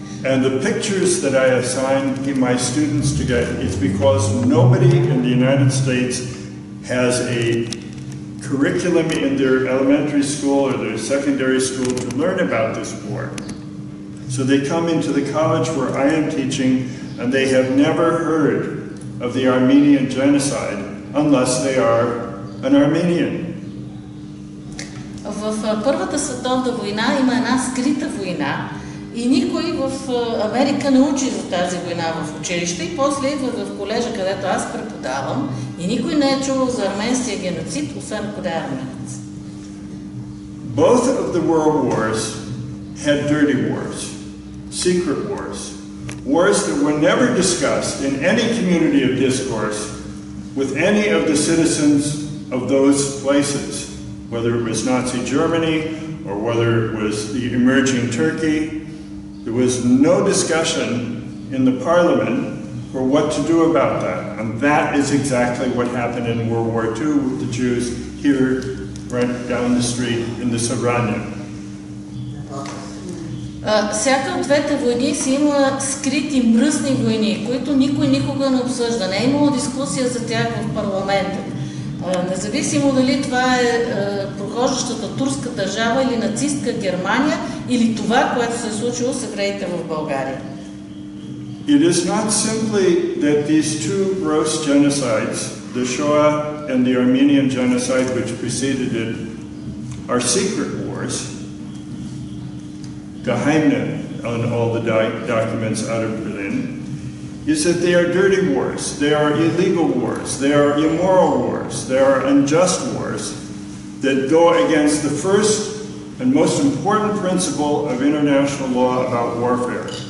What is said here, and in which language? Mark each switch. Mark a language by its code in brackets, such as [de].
[en] And the pictures that I assign my students to get is because nobody in the United States has a curriculum in their elementary school or their secondary school to learn about this war. So they come into the college where I am teaching and they have never heard of the Armenian genocide unless they are an Armenian. [bg] В Първата световна война има една скрита война и никой в Америка не учи за тази война в училище и после идва в колежа, където аз преподавам и никой не е чувал за арменския геноцид, освен ако да е арменец. [en] Both of the world wars had dirty wars, secret wars. Wars that were never discussed in any community of discourse with any of the citizens of those places, whether it was Nazi Germany or whether it was the emerging Turkey. There was no discussion in the parliament for what to do about that. And that is exactly what happened in World War II with the Jews here right down the street in the Sobrania. [bg] Всяка от двете войни си има скрити мръсни войни, които никой никога не обсъжда. Не е имало дискусия за тях в парламента. Независимо дали това е прохождащата турска държава или нацистка Германия, или това, което се е случило с евреите в България. [en] It is not simply that these two gross genocides, the Shoah and the Armenian genocide which preceded it, are secret wars. Geheimnis on all the documents out of Berlin, is that they are dirty wars, they are illegal wars, they are immoral wars, they are unjust wars that go against the first and most important principle of international law about warfare.